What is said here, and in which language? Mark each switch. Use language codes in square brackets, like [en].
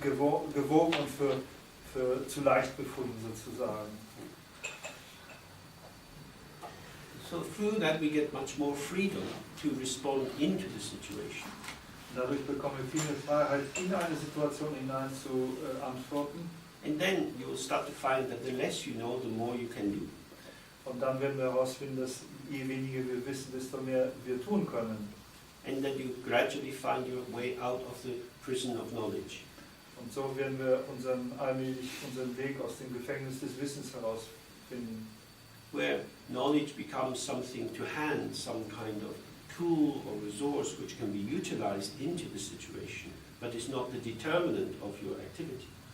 [de] Gewogen und für zu leicht befunden sozusagen. [en] So through that we get much more freedom to respond into the situation. [de] Dadurch bekommen wir viel Freiheit, in eine Situation hinein zu antworten. [en] And then you'll start to find that the less you know, the more you can do. [de] Und dann werden wir herausfinden, dass je weniger wir wissen, desto mehr wir tun können. [en] And that you gradually find your way out of the prison of knowledge. [de] Und so werden wir allmählich unseren Weg aus dem Gefängnis des Wissens herausfinden. [en] Where knowledge becomes something to hand, some kind of tool or resource which can be utilized into the situation, but is not the determinant of your activity.